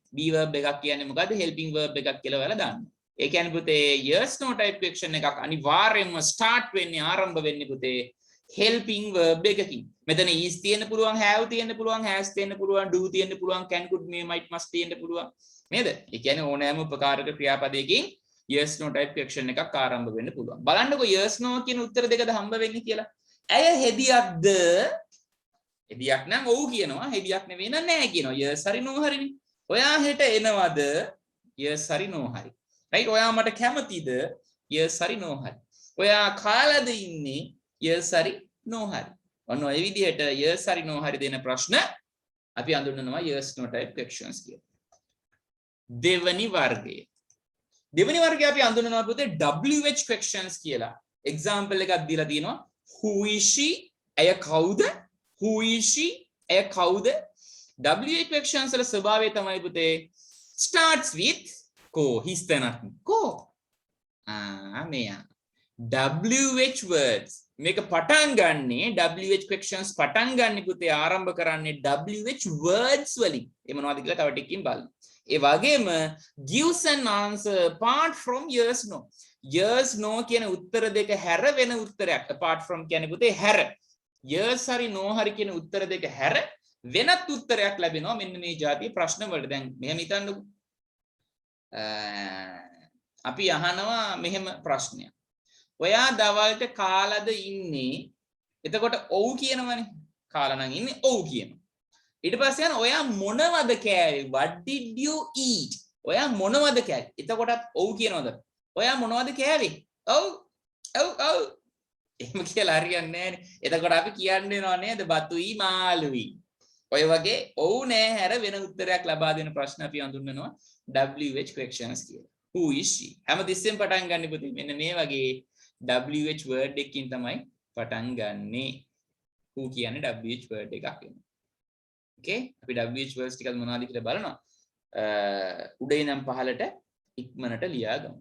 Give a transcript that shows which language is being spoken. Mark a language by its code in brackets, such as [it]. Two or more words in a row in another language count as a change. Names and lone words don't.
[en] be verb [si] එකක් කියන්නේ මොකද්ද? [en] helping verb [si] එකක් කියලා ඔයාලා දාන්න. ඒ කියන්නේ පුතේ [en] yes no type question [si] එකක් අනිවාර්යයෙන්ම start වෙන්නේ ආරම්භ වෙන්නේ පුතේ [en] helping verb [si] එකකින්. මෙතන is තියෙන්න පුළුවන්, have තියෙන්න පුළුවන්, has තියෙන්න පුළුවන්, do තියෙන්න පුළුවන්, [en] can could may might must [si] තියෙන්න පුළුවන්. නේද? ඒ කියන්නේ ඕනෑම උපකාරක ක්‍රියාපදයකින් [en] yes no type question [si] එකක් ආරම්භ වෙන්න පුළුවන්. බලන්නකෝ [en] yes no [si] කියන උත්තර දෙකද හම්බ වෙන්නේ කියලා. ඇය හෙදියක්ද? හෙදියක් නම් ඔව් කියනවා. හෙදියක් නෙවෙයි නම් නෑ කියනවා. yes hari no hari නේ. ඔයා හෙට එනවද? yes hari no hari. right? ඔයා මට කැමතිද? yes hari no hari. ඔයා කාලද ඉන්නේ? yes hari no hari. ඔන්න ඔය විදිහට yes hari no hari දෙන ප්‍රශ්න අපි අඳුනනවා [en] yes no type questions [si] කියලා. දෙවනි වර්ගය අපි අඳුනනවා පුතේ [en] WH questions [si] කියලා. example එකක් දීලා තියෙනවා. [en] who is she? [si] ඇය කවුද? [en] who is she? [si] ඇය කවුද? [en] WH questions [si] වල ස්වභාවය තමයි පුතේ [en] starts with [si] ko හිස්තැනක් ko. මෙයා [en] WH words [si] මේක පටන් ගන්නේ [en] WH questions [si] පටන් ගන්න පුතේ ආරම්භ කරන්නේ [en] WH words [si] වලින්. ඒ මොනවද කියලා තව ටිකකින් බලමු. ඒ වගේම [en] gives an answer apart from yes no. yes no [si] කියන උත්තර දෙක හැර වෙන උත්තරයක්. [en] apart from [si] කියන්නේ පුතේ හැර. yes hari no hari කියන උත්තර දෙක හැර වෙනත් උත්තරයක් ලැබෙනවා මෙන්න මේ જાතිය ප්‍රශ්න වලට. දැන් මෙහෙම හිතන්නකෝ. අපි අහනවා මෙහෙම ප්‍රශ්නයක්. ඔයා දවල්ට කාලද ඉන්නේ? එතකොට ඔව් කියනවනේ. කාලා නම් ඉන්නේ ඔව් කියනවා. ඊට පස්සේ යන ඔයා මොනවද කෑවේ? [en] what did you eat? [si] ඔයා මොනවද කෑවේ? එතකොටත් ඔව් කියනවද? ඔයා මොනවද කෑවේ? ඔව් ඔව් ඔව්. එහෙම කියලා හරියන්නේ නැහැනේ. එතකොට අපි කියන්න වෙනව නේද? බතුයි මාළුයි. ඔය වගේ ඔව් නෑ හැර වෙන උත්තරයක් ලබා දෙන ප්‍රශ්න අපි හඳුන්වනවා [en] WH questions [si] කියලා. [en] Who is she? [si] හැමතිස්සෙම පටන් ගන්න පුතේ. මෙන්න මේ වගේ [en] WH word [si] එකකින් තමයි පටන් ගන්නෙ. Who කියන්නේ [en] WH word [si] එකක් වෙනවා. Okay? අපි [en] WH words [si] ටිකක් මොනවද කියලා බලනවා. උඩ ඉඳන් පහළට ඉක්මනට ලියා ගමු.